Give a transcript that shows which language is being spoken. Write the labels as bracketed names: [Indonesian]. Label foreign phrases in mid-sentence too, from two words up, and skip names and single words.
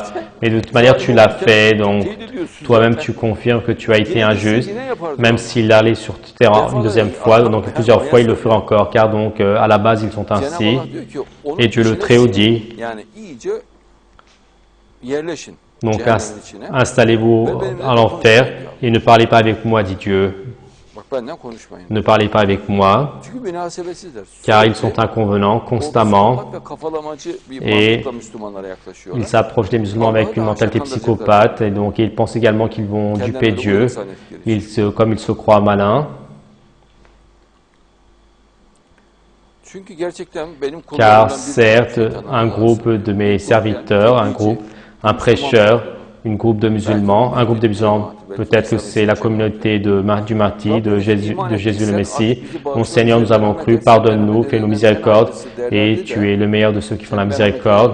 [French] Mais de toute manière, tu l'as fait, donc toi-même, tu confirmes que tu as été injuste, même s'il allait sur terre une deuxième fois, donc plusieurs fois, il le fera encore, car donc à la base, ils sont ainsi. Et Dieu le Très-Haut dit, donc installez-vous à l'enfer et ne parlez pas avec moi, dit Dieu. [Turkish] Bak benden konuşmayın. [French] Ne parlez pas avec moi, [Turkish] Çünkü münasebetsizler. [French] car ils sont inconvenants constamment [Turkish] Psikopat ve kafalamacı bir [French] et [Turkish] mantıkla Müslümanlara yaklaşıyorlar. [French] ils s'approchent des musulmans avec une mentalité psychopathe et donc ils pensent également qu'ils vont duper Dieu, comme ils se croient malins. [Turkish] Çünkü gerçekten benim [French] Car certes, un groupe de mes serviteurs, un prêcheur, un groupe de musulmans, peut-être que c'est la communauté du martyr, de Jésus le Messie. Mon Seigneur, nous avons cru, pardonne-nous, fais-nous miséricorde, et tu es le meilleur de ceux qui font la miséricorde.